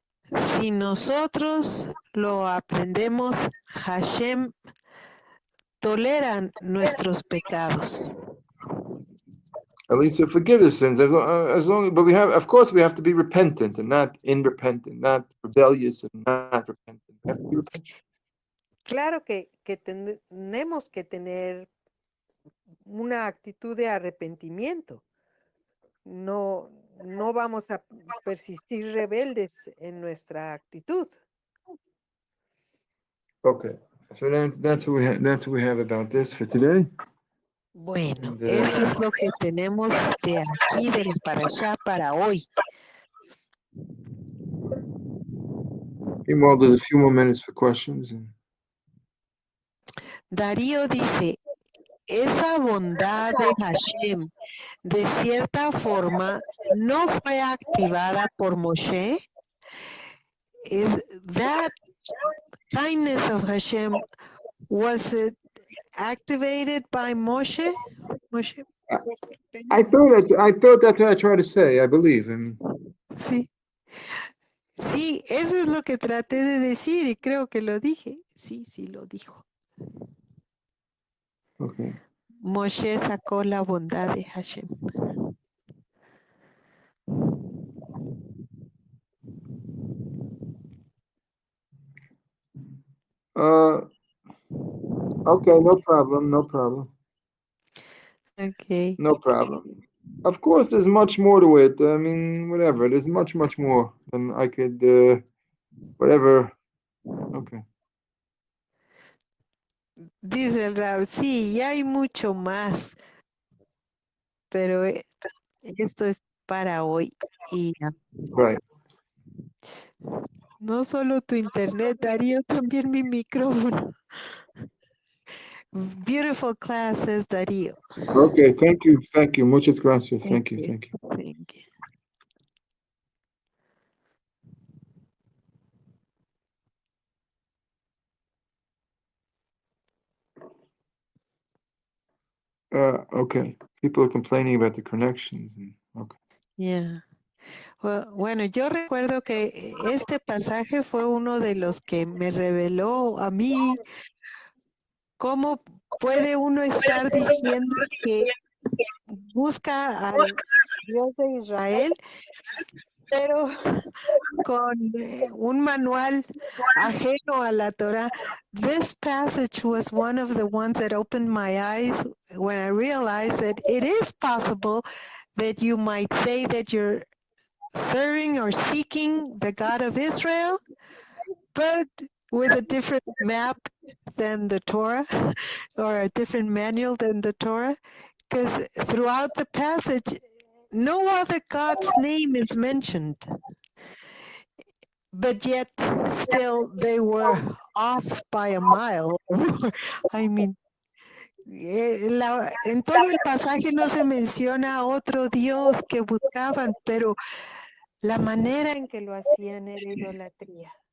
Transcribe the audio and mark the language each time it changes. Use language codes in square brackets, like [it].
[es] Si nosotros lo aprendemos, Hashem tolera nuestros pecados. [en] At least to forgive his sins, as long. But we have, of course, we have to be repentant and not unrepentant, not rebellious and not repentant. We have to be repentant. [es] Claro que tenemos que tener una actitud de arrepentimiento. No, no vamos a persistir rebeldes en nuestra actitud. [en] Okay, so that's what we have. That's what we have about this for today. [es] Bueno, [en] And, [es] eso es lo que tenemos de aquí de la parashá para hoy. [en] meanwhile, there's a few more minutes for questions. And... [es] Darío dice, esa bondad de Hashem, de cierta forma, no fue activada por Moshe. [en] Is that kindness of Hashem, was it activated by Moshe? Moshe? I thought that's what I tried to say. I believe. I mean, [es] Sí. Sí, eso es lo que traté de decir y creo que lo dije. Sí, sí lo dijo. [en] okay. [es] Moshe sacó la bondad de Hashem. [en] Okay, no problem, no problem. Okay. No problem. Of course, there's much more to it. I mean, whatever. There's much more than I could, whatever. Okay. [es] Dice el Rab, sí, ya hay mucho más, pero esto es para hoy. Y [en] Right. [es] no solo tu internet, Darío, también mi micrófono. [en] Beautiful classes, Darío. Okay, thank you. [es] Muchas gracias. [en] Thank you. Thank you. Okay. People are complaining about the connections. Okay. Yeah. [es] Bueno, yo recuerdo que este pasaje fue uno de los que me reveló a mí cómo puede uno estar diciendo que busca al Dios de Israel, pero con un manual ajeno a la Torah. [en] This passage was one of the ones that opened my eyes when I realized that it is possible that you might say that you're serving or seeking the God of Israel, but with a different map than the Torah or a different manual than the Torah, because throughout the passage, no other God's name is mentioned. But yet, still, they were off by a mile. I mean, [es] en todo el pasaje no se menciona a otro Dios que buscaban, pero la manera en que lo hacían era idolatría.